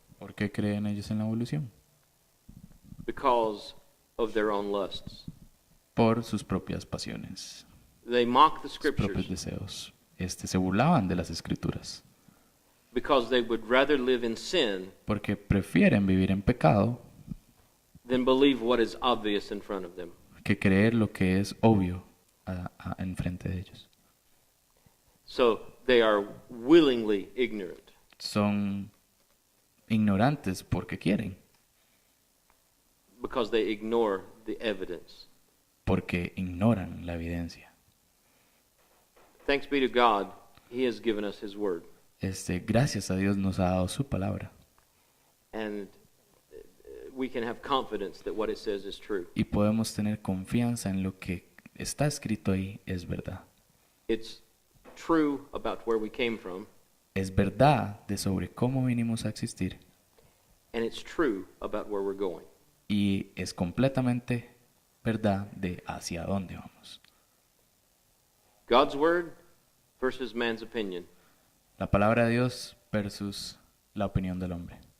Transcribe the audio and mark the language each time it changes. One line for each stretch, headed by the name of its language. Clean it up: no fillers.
Spanish: ¿Por qué creen ellos en la evolución?
English: Because of their own lusts.
Spanish: Por sus propias pasiones,
English: They mock the
Spanish: sus propios
English: scriptures
Spanish: deseos. Se burlaban de las escrituras
English: because they would rather live in sin
Spanish: porque prefieren vivir en pecado
English: than believe what is obvious in front of them.
Spanish: que creer lo que es obvio enfrente de ellos.
English: So they are willingly ignorant.
Spanish: Son ignorantes porque quieren,
English: Because they ignore the evidence.
Spanish: porque ignoran la evidencia.
English: Thanks be to God, He has given us His Word.
Spanish: Gracias a Dios nos ha dado su palabra
English: And we can have confidence that what it says is true.
Spanish: y podemos tener confianza en lo que está escrito ahí es verdad.
English: It's true about where we came from.
Spanish: Es verdad de sobre cómo vinimos a existir
English: and it's true about where we're going.
Spanish: Y es completamente verdad de hacia dónde vamos.
English: God's word versus man's opinion.
Spanish: La palabra de Dios versus la opinión del hombre.